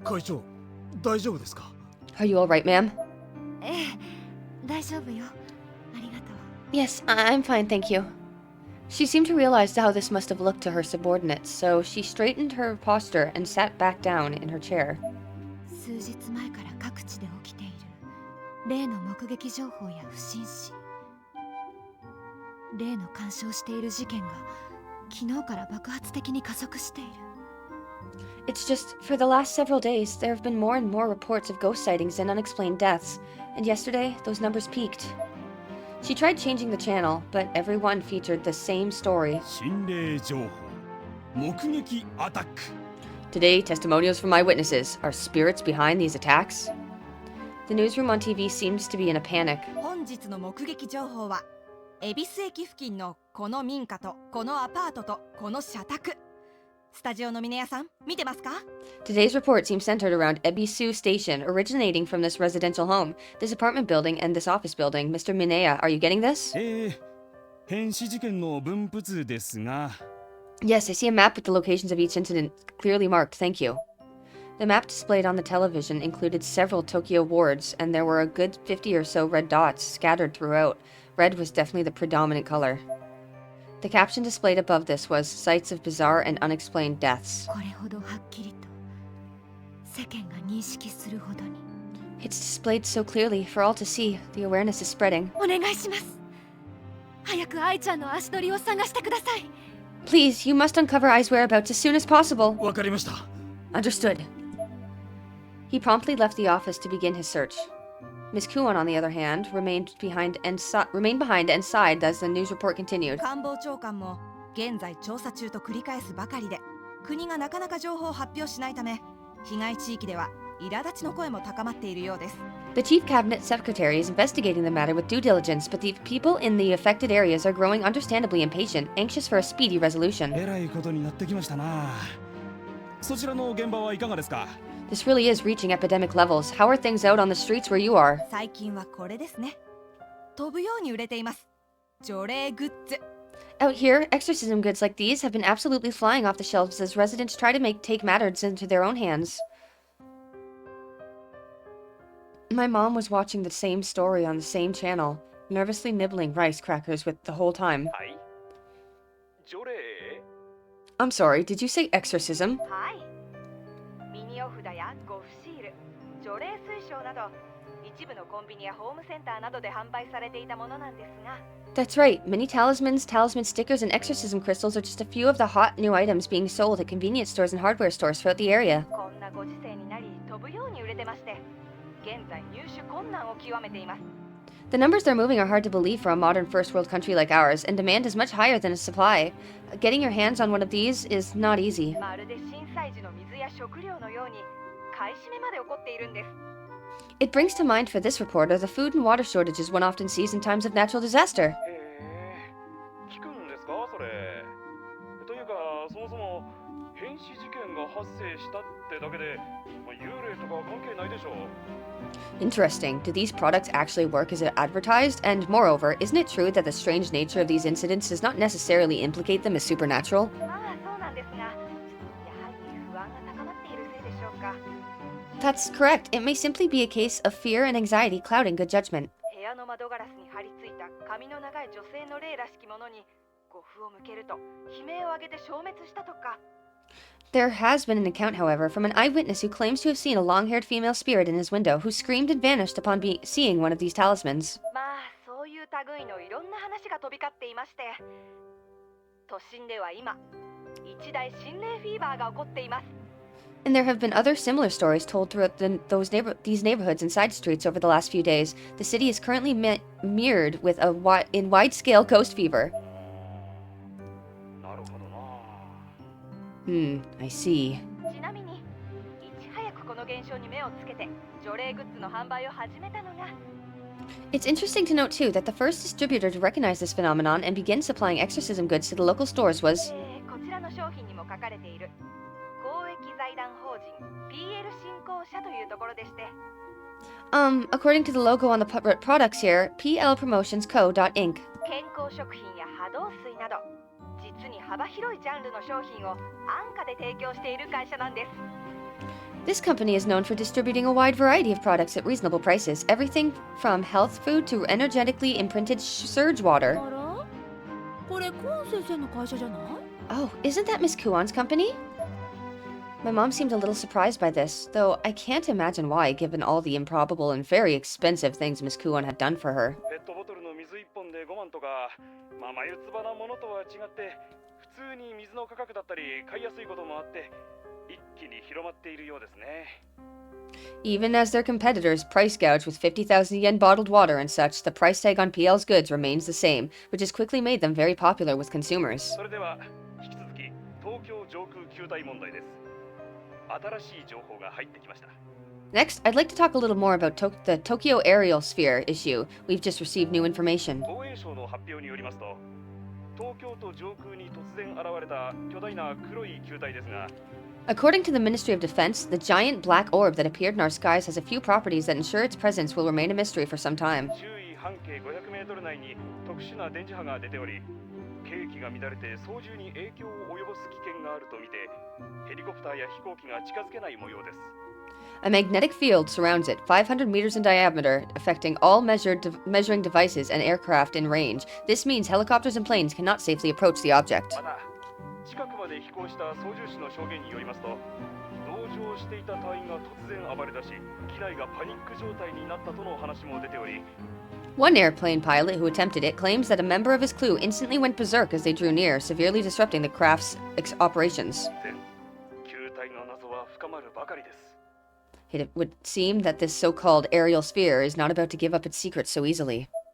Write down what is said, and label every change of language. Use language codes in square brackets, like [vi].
[ja] 会長、大丈夫ですか? [en] Are you alright, ma'am? [ja] ええ、大丈夫よ。ありがとう。 [en] Yes, I'm fine, thank you. She seemed to realize how this must have looked to her subordinates, so she straightened her posture and sat back down in her chair. [ja] 数日前から各地で起きている例の目撃情報や不審死、例の干渉している事件が昨日から爆発的に加速している。 [en] It's just, for the last several days, there have been more and more reports of ghost sightings and unexplained deaths, and yesterday, those numbers peaked. She tried changing the channel, but every one featured the same story. [ja] 心霊情報目撃アタック [en] Today, testimonials from eyewitnesses. Are spirits behind these attacks? The newsroom on TV seems to be in a panic. [ja] 本日の目撃情報は恵比寿駅付近のこの民家とこのアパートとこの社宅。スタジオの峰屋さん見てますか？ [en] Today's report seems centered around Ebisu Station, originating from this residential home, this apartment building, and this office building. Mr. Minea, are you getting this? [ja] 変死事件の分布図ですが [en] Yes, I see a map with the locations of each incident clearly marked, thank you. The map displayed on the television included several Tokyo wards, and there were a good 50 or so red dots scattered throughout. Red was definitely the predominant color. The caption displayed above this was, Sites of bizarre and unexplained deaths. [ja] これほどはっきりと世間が認識するほどに。 [en] It's displayed so clearly for all to see. The awareness is spreading. [ja] お願いします。早く愛ちゃんの足取りを探してください。 [en] Please, you must uncover Ai's whereabouts as soon as possible. [ja] わかりました。 [en] Understood. He promptly left the office to begin his search. Miss Kuon, on the other hand, remained behind and sighed as the news report continued. [ja] 官房長官も現在調査中と繰り返すばかりで、国がなかなか情報を発表しないため、被害地域では苛立ちの声も高まっているようです。 [en] The chief cabinet secretary is investigating the matter with due diligence, but the people in the affected areas are growing understandably impatient, anxious for a speedy resolution. [ja] えらいことになってきましたなそちらの現場はいかがですか [en] This really is reaching epidemic levels. How are things out on the streets where you are? [ja] 最近はこれですね。飛ぶように売れています。除霊グッズ。 [en] Out here, exorcism goods like these have been absolutely flying off the shelves as residents try to take matters into their own hands. My mom was watching the same story on the same channel. nervously nibbling rice crackers with the whole time. [ja] はい。除霊 [en] I'm sorry, did you say exorcism? [ja] はい。ミニお札やゴフシール、除霊水晶など一部のコンビニやホームセンターなどで販売されていたものなんですが、 [en] That's right. Mini talismans, talisman stickers, and exorcism crystals are just a few of the hot new items being sold at convenience stores and hardware stores throughout the area. [ja] こんなご時世になり飛ぶように売れてまして、現在入手困難を極めています。 [en] The numbers they're moving are hard to believe for a modern first world country like ours, and demand is much higher than supply. Getting your hands on one of these is not easy. [ja] まるで震災時の水や食料のように買い占めまで起こっているんです。 [en] It brings to mind for this reporter the food and water shortages one often sees in times of natural disaster. [ja] へえ、聞くんですかそれ。というか、そもそも変死事件が発生したってだけで、幽霊とか関係ないでしょ。 [en] Interesting. Do these products actually work as advertised? And moreover, isn't it true that the strange nature of these incidents does not necessarily implicate them as supernatural? [ja] まあそうなんですが、やはり不安が高まっているせいでしょうか。 [en] That's correct. It may simply be a case of fear and anxiety clouding good judgment. [ja] 部屋の窓ガラスに張り付いた髪の長い女性の霊らしきものに呉服を向けると悲鳴を上げて消滅したとか。 [en] There has been an account, however, from an eyewitness who claims to have seen a long-haired female spirit in his window who screamed and vanished upon seeing one of these talismans. [ja] まあそういう類のいろんな話が飛び交っていまして、都心では今一大心霊フィーバーが起こっています。 [en] And there have been other similar stories told throughout these neighborhoods and side streets over the last few days. The city is currently mirrored with in wide-scale ghost fever. [ja] なるほどな。 [en] I see. [ja] ちなみにいち早くこの現象に目をつけて除霊グッズの販売を始めたのが。 [en] It's interesting to note, too, that the first distributor to recognize this phenomenon and begin supplying exorcism goods to the local stores was... [ja] こちらの商品にも書かれている公益財団法人 PL 振興社というところでして。 [en] according to the logo on the products here, PL Promotions Co.Inc. [ja] 健康食品や波動水など実に幅広いジャンルの商品を安価で提供している会社なんです。 [en] This company is known for distributing a wide variety of products at reasonable prices, everything from health food to energetically imprinted surge water. [ja] あら、これコーン先生の会社じゃない？ [en] Oh, isn't that Miss Kuon's company? My mom seemed a little surprised by this, though I can't imagine why, given all the improbable and very expensive things Miss Kuon had done for her. [ja] ペットボトルの水1本で5万とか、眉唾なものとは違って、普通に水の価格だったり買いやすいこともあって、一気に広まっているようですね。 [en] Even as their competitors price gouge with 50,000 yen bottled water and such, the price tag on PL's goods remains the same, which has quickly made them very popular with consumers. [ja] それでは引き続き東京上空球体問題です。新しい情報が入ってきました。 [en] Next, I'd like to talk a little more about the Tokyo aerial sphere issue. We've just received new information. [ja] 防衛省の発表によりますと、東京都上空に突然現れた巨大な黒い球体ですが、 [en] According to the Ministry of Defense, the giant black orb that appeared in our skies has a few properties that ensure its presence will remain a mystery for some time. [ja] 周囲半径500メートル内に特殊な電磁波が出ており、景気が乱れて操縦に影響を及ぼす危険があるとみて、ヘリコプターや飛行機が近づけない模様です。 [en] A magnetic field surrounds it, 500 meters in diameter, affecting all measuring devices and aircraft in range. This means helicopters and planes cannot safely approach the object. [ja] また、近くまで飛行した操縦士の証言によりますと、同乗していた隊員が突然暴れ出し、機内がパニック状態になったとの話も出ており、 [en] One airplane pilot who attempted it claims that a member of his crew instantly went berserk as they drew near, severely disrupting the craft's operations. [ja] 球体の謎は深まるばかりです。 [en] It would seem that this so-called aerial sphere is not about to give up its secrets so easily.